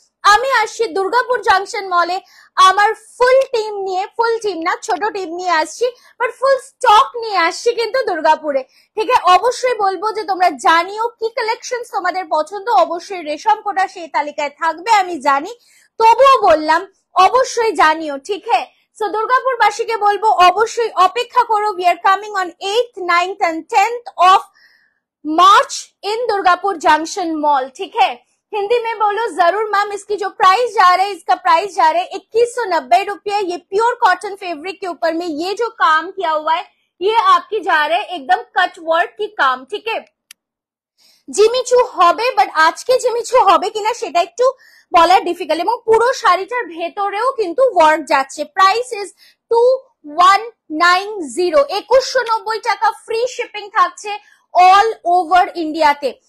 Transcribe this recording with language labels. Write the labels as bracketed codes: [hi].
[bn] আমি আসছি দুর্গাপুর জাংশন মলে আমার ফুল টিম নিয়ে, ফুল টিম না ছোট টিম নিয়ে আসছি, বাট ফুল স্টক নিয়ে আসছি কিন্তু দুর্গাপুরে। ঠিক আছে, অবশ্যই বলবো যে তোমরা জানিও কি কালেকশন তোমাদের পছন্দ। অবশ্যই রেশম কোটা সেই তালিকায় থাকবে আমি জানি, তবুও বললাম অবশ্যই জানিও। ঠিক আছে, সো দুর্গাপুর বাসীকে বলবো অবশ্যই অপেক্ষা করো। [en] We are coming on 8th, 9th and 10th of March in Durgapur junction mall. [hi] ठीक है, हिंदी में बोलो जरूर मैम। इसकी जो प्राइस जा रहा है, इसका प्राइस जा रहा है 2190 रुपये। ये प्योर कॉटन फैब्रिक के ऊपर में ये जो काम किया हुआ है, ये आपकी जा रहा है एकदम कट वर्क की काम। ठीक है, [bn] জিমিচু হবে, বাট আজকে জিমিচু হবে কিনা সেটা একটু বলা ডিফিকাল্ট। এবং পুরো শাড়িটার ভেতরেও কিন্তু ওয়ার্ক যাচ্ছে। [en] Price is 2190, 2190 টাকা। [bn] ফ্রি শিপিং থাকছে অল ওভার ইন্ডিয়াতে।